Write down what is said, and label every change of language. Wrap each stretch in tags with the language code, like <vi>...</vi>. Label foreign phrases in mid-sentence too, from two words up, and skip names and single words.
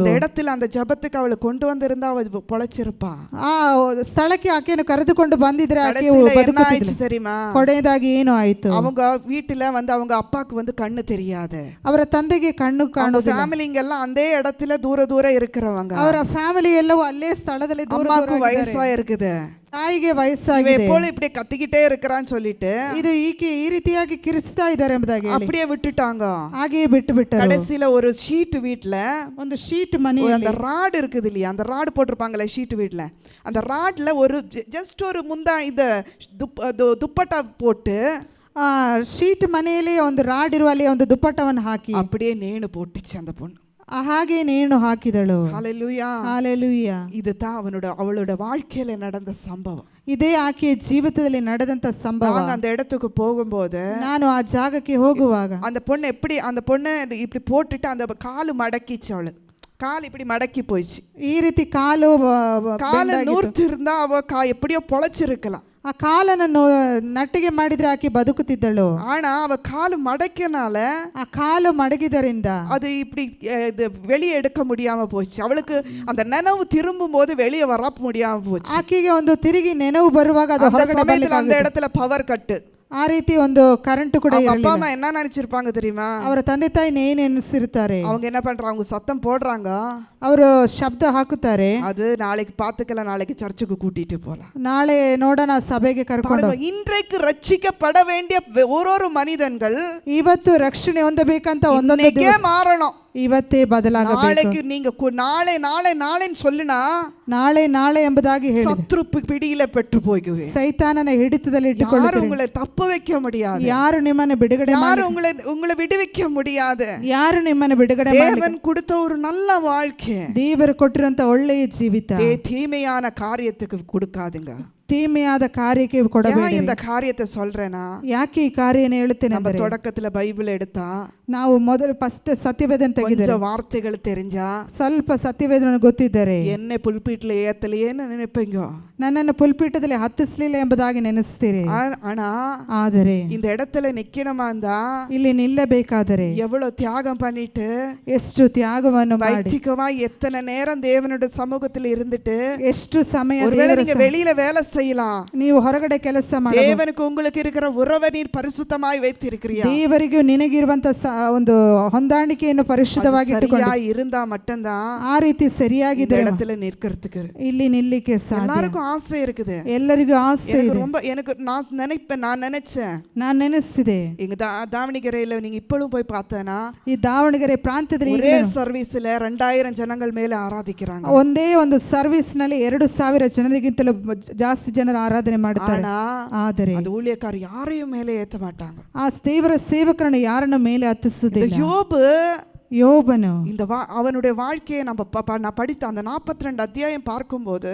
<ta>அந்த இடத்துல அந்த ஜெபத்துக்கு அவளை கொண்டு வந்திருந்தா அவ பொழைச்சிருப்பா.</ta> <kn>ಆ ಸ್ಥಳಕ್ಕೆ ಆಕೆಯನ್ನು ಕರೆದುಕೊಂಡು ಬಂದಿದ್ರೆ ಆಕೆ ಬದುಕುತ್ತಿದ್ಲು. தெரியுமா ಕೊನೆಯದಾಗಿ ಏನು ಆಯಿತು,</kn> <ta>அவங்க வீட்டுல அவங்க அப்பாக்கு கண்ணு தெரியாது.</ta> <kn>ಅವರ ತಂದೆಗೆ ಕಣ್ಣು ಕಾಣುವುದಿಲ್ಲ.</kn> <ta>ஃபேமிலிங்க எல்லாம் அந்த இடத்துல தூர இருக்கிறவங்க.</ta> <kn>ಅವರ ಫ್ಯಾಮಿಲಿ ಎಲ್ಲವೂ ಅಲ್ಲೇ ಸ್ಥಳದಲ್ಲಿ ದೂರ</kn> <ta>அம்மாக்கு வயசா இருக்குது,</ta> <kn>ತಾಯಿಗೆ ವಯಸ್ಸಾಗಿದೆ.</kn> <ta>எப்போது இப்படி கத்திக்கிட்டே இருக்கிறான்னு சொல்லிட்டு</ta> <kn>ಇದು ಈಕೆ ಈ ರೀತಿಯಾಗಿ ಕಿರಿಸ್ತಾ ಇದ್ದಾರೆ ಎಂಬುದಾಗಿ</kn> <ta>அப்படியே விட்டுட்டாங்க.</ta> <kn>ಹಾಗೆಯೇ ಬಿಟ್ಟು ಬಿಟ್ಟರು.</kn> <ta>கடைசியில ஒரு ஷீட் வீட்ல</ta> <kn>ಒಂದು ಶೀಟ್ ಮನೆಯಲ್ಲಿ</kn> <ta>அந்த ராடு இருக்குது இல்லையா, அந்த ராடு போட்டிருப்பாங்களே ஷீட் வீட்ல, அந்த ராட்ல ஒரு ஜஸ்ட் ஒரு முந்தா இந்த துப்பட்டா போட்டு</ta> <kn>ಶೀಟ್ ಮನೆಯಲ್ಲಿ ಒಂದು ರಾಡ್ ಇರುವಲ್ಲಿ ಒಂದು ದುಪ್ಪಟ್ಟವನ್ನು ಹಾಕಿ</kn> <ta>அப்படியே நேணு போட்டுச்சு அந்த பொண்ணு.</ta> <kn>ಹಾಗೆ ನೇಣು ಹಾಕಿದಳು.</kn> <ta>ஹல்லேலூயா, ஹல்லேலூயா. இதுதான் அவளோட வாழ்க்கையில நடந்த சம்பவம்.</ta> <kn>ಇದೇ ಆಕೆಯ ಜೀವಿತದಲ್ಲಿ ನಡೆದಂತ ಸಂಭವ.</kn> <ta>அந்த இடத்துக்கு போகும்போது,</ta> <kn>ನಾನು ಆ ಜಾಗಕ್ಕೆ ಹೋಗುವಾಗ</kn> <ta>அந்த பொண்ணு இப்படி போட்டுட்டு அந்த காலு மடக்கிச்சு, அவளு கால் இப்படி மடக்கி போயிடுச்சு.</ta> <kn>ಈ ರೀತಿ ಕಾಲು</kn> <ta>நூர்த்து இருந்தா அவ எப்படியோ பொழைச்சிருக்கலாம்.</ta> <kn>ಆ ಕಾಲನ್ನು ನಟ್ಟಿಗೆ ಮಾಡಿದ್ರೆ ಆಕೆ ಬದುಕುತ್ತಿದ್ದಳು.</kn> <ta>ஆனா அவ காலு மடக்கினால,</ta> <kn>ಆ ಕಾಲು ಮಡಗಿದರಿಂದ</kn> <ta>அது இப்படி வெளியே எடுக்க முடியாம போச்சு. அவளுக்கு அந்த நினைவு திரும்பும் போது வெளியே வர முடியாம போச்சு.</ta> <kn>ಆಕೆಗೆ ಒಂದು ತಿರುಗಿ ನೆನವು ಬರುವಾಗ ಅದು ಹೊರಗಡೆ</kn> <ta>சமயத்துல அந்த இடத்துல</ta> <en>power cut.</en> <kn>ಆ ರೀತಿ ಒಂದು ಕರೆಂಟ್ ಕೂಡ</kn> <ta>அப்பா அம்மா என்ன நினைச்சிருப்பாங்க தெரியுமா,</ta> <kn>ಅವರ ತಂದೆ ತಾಯಿ ಏನು ಎನಿಸಿರ್ತಾರೆ,</kn> <ta>அவங்க என்ன பண்றாங்க, அவங்க சத்தம் போடுறாங்க,</ta> <kn>ಅವರು ಶಬ್ದ ಹಾಕುತ್ತಾರೆ,</kn> <ta>அது நாளைக்கு பாத்துக்கலாம், நாளைக்கு சர்ச்சுக்கு கூட்டிட்டு போலாம்,</ta> <kn>ನಾಳೆ ನೋಡೋಣ ಸಭೆಗೆ ಕರ್ಕೊಂಡು.</kn> <ta>இன்றைக்கு ரட்சிக்கப்பட வேண்டிய ஒரு மனிதன்கள்</ta> <kn>ಇವತ್ತು ರಕ್ಷಣೆ ಹೊಂದಬೇಕಂತ ಒಂದೊಂದು ದಿವಸ</kn> <ta>மாறணும்.</ta> <kn>ಇವತ್ತೇ ಬದಲಾಗಬೇಕು.</kn> <ta>நாளைக்கு நீங்க நாளைன்னு சொல்லுனா,</ta> <kn>ನಾಳೆ ಎಂಬುದಾಗಿ ಹೇಳಿ</kn> <ta>சத்ரு பிடியில பெற்று போய்க்குவே,</ta> <kn>ಸೈತಾನನ ಹಿಡಿತದಲ್ಲಿ</kn> <ta>யாரும்</ta> <kn>ಇಟ್ಟುಕೊಳ್ಳುತ್ತಾರೆ.</kn> <ta>உங்களை தப்பு வைக்க முடியாது,</ta> <kn>ಯಾರು ನಿಮ್ಮನ್ನು ಬಿಡುಗಡೆ</kn> <ta>யாரும் உங்களை விடுவிக்க முடியாது.</ta> <kn>ಯಾರು ನಿಮ್ಮನ್ನು ಬಿಡುಗಡೆ</kn> <ta>தேவன் கொடுத்த ஒரு நல்ல வாழ்க்கை,</ta> <kn>ದೇವರು ಕೊಟ್ಟಿರುವಂತ ಒಳ್ಳೆಯ ಜೀವಿತ</kn> <ta>தீமையான காரியத்துக்கு கொடுக்காதுங்க.</ta> <kn>தீமையாದ ಕಾರ್ಯಕ್ಕೆ ಕೊಡಬೇಡಿ.</kn> <ta>இந்த காரியத்தை சொல்றேனா,</ta> <kn>ಯಾಕೆ ಈ ಕಾರ್ಯನ ಹೇಳ್ತೇನೆ</kn> <ta>நம்ம</ta> <kn>ಅಂದರೆ,</kn> <ta>தொடக்கத்துல பைபிள் எடுத்தா</ta> <kn>ನಾವು ಮೊದಲು ಫಸ್ಟ್ ಸತ್ಯವೇದನ ತೆಗೆದರೆ</kn> <ta>கொஞ்சம் வார்த்தைகள் தெரிஞ்சா,</ta> <kn>ಸ್ವಲ್ಪ ಸತ್ಯವೇದನ ಗೊತ್ತಿದ್ದರೆ</kn> <ta>என்ன புல்பீட்ல ஏத்தலையேன்னு நினைப்பீங்க,</ta> <kn>ನನ್ನನ್ನು ಪುಲ್ಪೀಠದಲ್ಲಿ ಹತ್ತಿಸಲಿಲ್ಲ ಎಂಬುದಾಗಿ ನೆನೆಸ್ತೀರಿ.</kn> <ta>ஆனா</ta> <kn>ಆದರೆ</kn> <ta>இந்த இடத்துல நிக்கணுமா இருந்தா,</ta> <kn>ಇಲ್ಲಿ ನಿಲ್ಲಬೇಕಾದರೆ</kn> <ta>எவ்வளவு தியாகம் பண்ணிட்டு,</ta> <kn>ಎಷ್ಟು ತ್ಯಾಗವನ್ನು ಮಾಡಿ,</kn> <ta>வைத்திகமா எத்தனை நேரம் தேவனுடைய சமூகத்தில் இருந்துட்டு,</ta> <kn>ಎಷ್ಟು ಸಮಯ</kn> <ta>ஒருவேளை நீங்க வெளியில வேலை செய்யலாம்,</ta> <kn>ನೀವು ಹೊರಗಡೆ ಕೆಲಸ ಮಾಡಿ,</kn> <ta>தேவனுக்கு உங்களுக்கு இருக்கிற உறவை நீர் பரிசுத்தமாய் வைத்திருக்கிறியா,</ta> <kn>ದೇವರಿಗೂ ನಿನಗಿರುವಂತ ಒಂದು ಹೊಂದಾಣಿಕೆಯನ್ನು ಪರಿಶುದ್ಧವಾಗಿ</kn> <ta>சரியா இருந்தா மட்டும்தான்</ta> <kn>ಆ ರೀತಿ ಸರಿಯಾಗಿದ್ದರೆ</kn> <ta>இடத்துல நிற்கிறதுக்கு</ta> <kn>ಇಲ್ಲಿ ನಿಲ್ಲಿಕ್ಕೆ ಸಾಧ್ಯ.</kn> <ta>எல்லாருக்கும் ஆசை இருக்குது,</ta> <kn>ಎಲ್ಲರಿಗೂ ಆಸೆ ಇದೆ.</kn> <ta>எனக்கு நான் நினைச்சேன்,</ta> <kn>ನಾನು ನೆನೆಸಿದೆ,</kn> <ta>எங்க தாவணிகரையில நீங்க இப்பளும் போய் பார்த்தேன்னா,</ta> <kn>ಈ ದಾವಣಗೆರೆ ಪ್ರಾಂತ್ಯದಲ್ಲಿ</kn> <ta>ஒரே சர்வீஸ்ல 2000 ஜனங்கள் மேல ஆராதிக்கிறாங்க.</ta> <kn>ಒಂದೇ ಒಂದು ಸರ್ವಿಸ್ ನಲ್ಲಿ 2000 ಜನರಿಗಿಂತಲೂ ಜಾಸ್ತಿ ಜಾಸ್ತಿ ಜನರು ಆರಾಧನೆ ಮಾಡ್ತಾರೆ.</kn> <ta>ஆனா</ta> <kn>ಆದರೆ</kn> <ta>அந்த ஊழியக்காரர் யாரையும் மேலே ஏத்த மாட்டாங்க.</ta> <kn>ಆ ದೇವರ ಸೇವಕರನ್ನು ಯಾರನ್ನ ಮೇಲೆ</kn> <ta>இந்த</ta> <kn>ಹತ್ತಿಸುವುದಿಲ್ಲ.</kn> <ta>யோபு</ta> <kn>ಯೋಬನು</kn> <ta>இந்த அவனுடைய வாழ்க்கையை நான் படித்த அந்த 42 அத்தியாயம் பார்க்கும்போது</ta>